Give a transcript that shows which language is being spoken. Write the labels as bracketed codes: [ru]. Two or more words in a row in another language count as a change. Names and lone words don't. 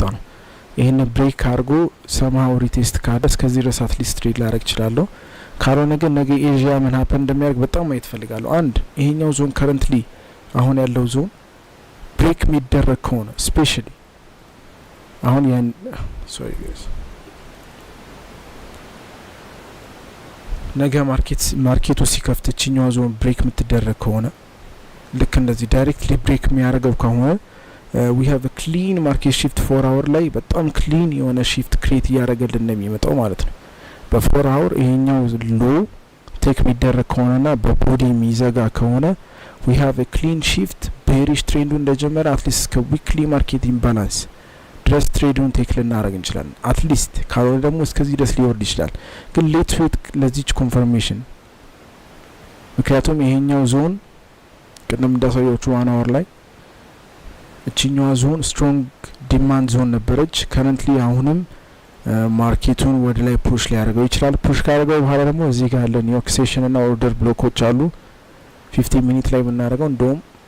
[am] ነው። ይሄን ብሬክ አድርጎ [en] somehow retest [am] ካደ እስከዚህ ድረስ [en] at least trade [am] ላደርግ እችላለሁ። ካልሆነ ግን ነገ ኤዥያ ምን ሀፐን እንደሚያደርግ በጣም ማየት ፈልጋለሁ። አንድ ይሄኛው ዞን ከረንትሊ አሁን ያለው ዞን ብሬክ የሚደረግ ከሆነ ስፔሻሊ አሁን ያን ሶሪ ጋይስ ነገ ማርኬቱ ሲከፍት እችኛዋ ዞን ብሬክ የምትደረግ ከሆነ ልክ እንደዚህ ዳይሬክትሊ ብሬክ የሚያደርገው ከሆነ [en] we have a clean market shift [am] 4 hour ላይ በጣም ክሊን የሆነ shift ክሬት እያደረገልን ነው የሚመጣው ማለት ነው። በ4 hour ይሄኛው [en] low take [am] የሚደረግ ከሆነና በቦዲ የሚዘጋ ከሆነ [en] we have a clean shift [am] bearish ትሬንዱ እንደጀመረ አትሊስት እስከ [en] weekly market imbalance [am] ድረስ ትሬዱን ቴክ ልናደርግ እንችላለን። አትሊስት ካልሆነ ደግሞ እስከዚህ ድረስ ሊወርድ ይችላል። ግን [en] let's wait [am] ለዚች ኮንፈርሜሽን። ምክንያቱም ይሄኛው ዞን ቅድም እንዳሳያችሁ 1 hour ላይ እቺኛዋ ዞን [en] strong demand zone [am] ነበረች። ከረንትሊ አሁንም ማርኬቱን ወደ ላይ ፑሽ ሊያደርገው ይችላል። ፑሽ ካደረገው በኋላ ደግሞ እዚህ ጋር ያለ ኒውዮርክ ሴሽን እና [en] order blocks [am] አሉ 15 ሚኒት ላይ ብናደርገው እንደውም